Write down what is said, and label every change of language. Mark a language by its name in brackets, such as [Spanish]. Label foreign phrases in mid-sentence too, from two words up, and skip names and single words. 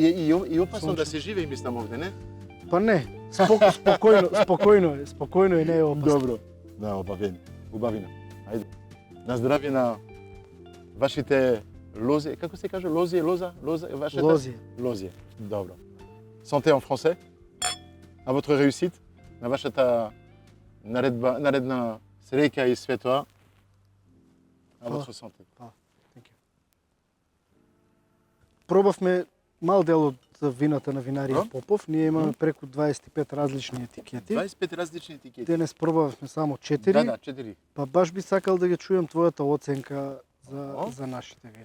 [Macedonian] и опасно да Сончево. се живее, мислам овде, не? Па не, спокојно е, не е опасно. Добро. Да, убавина. Ајде. На здравје на вашите лози, како се каже, лоза, вашата? Лозија. Добро. [French] Santé en français. À votre réussite. [Macedonian] На вашата наредна среќа и све тоа. [French] À votre santé. [English] Thank you. [Macedonian] Пробавме мал дел од вината на винарија Да. Попов. Ние имаме преку 25 различни етикети. 25 различни етикети. Денес пробавме само 4. Да, 4. Па баш би сакал да ги чујам твојата оценка за нашите вина.